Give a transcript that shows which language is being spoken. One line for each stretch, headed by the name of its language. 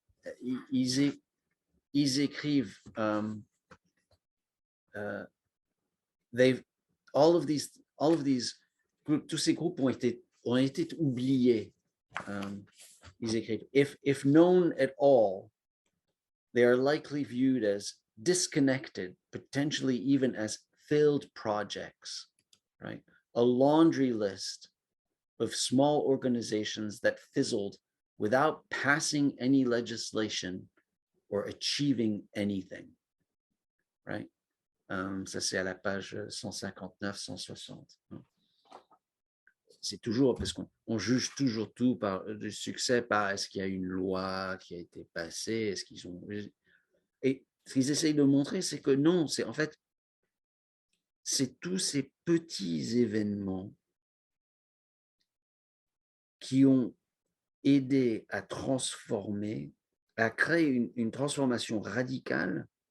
French: Ils écrivent
English: all of these groups,
French: tous ces groupes ont été oubliés. Ils écrivent,
English: if known at all, they are likely viewed as disconnected, potentially even as failed projects, right? A laundry list of small organizations that fizzled without passing any legislation or achieving anything, right?
French: Ça, c'est à la page 159-160. C'est toujours, parce qu'on juge toujours tout par le succès, par est-ce qu'il y a une loi qui a été passée, est-ce qu'ils ont... Et ce qu'ils essayent de montrer, c'est que non, c'est en fait, c'est tous ces petits événements qui ont aidé à transformer, à créer une transformation radicale